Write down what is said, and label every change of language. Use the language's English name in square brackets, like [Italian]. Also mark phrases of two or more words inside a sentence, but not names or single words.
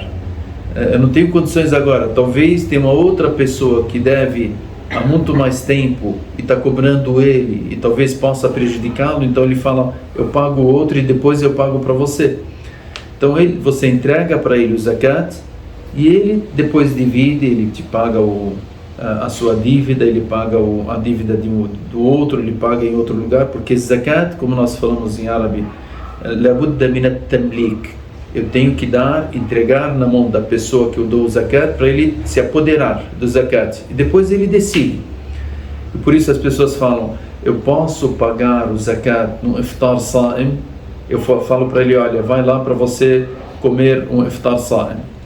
[Portuguese] Eu não tenho condições agora. Talvez tenha uma outra pessoa que deve há muito mais tempo e está cobrando ele e talvez possa prejudicá-lo, então ele fala, eu pago o outro e depois eu pago para você. Então você entrega para ele o zakat e ele depois divide, ele te paga a sua dívida, ele paga a dívida do outro, ele paga em outro lugar, porque zakat, como nós falamos em árabe, [Arabic] لا بد من التمليك. [Portuguese] Eu tenho que entregar na mão da pessoa que eu dou o zakat para ele se apoderar do zakat e depois ele decide. E por isso as pessoas falam, eu posso pagar o zakat no [Arabic] إفطار صائم? [Portuguese] Eu falo para ele, olha, vai lá para você comer um [Arabic] إفطار صائم.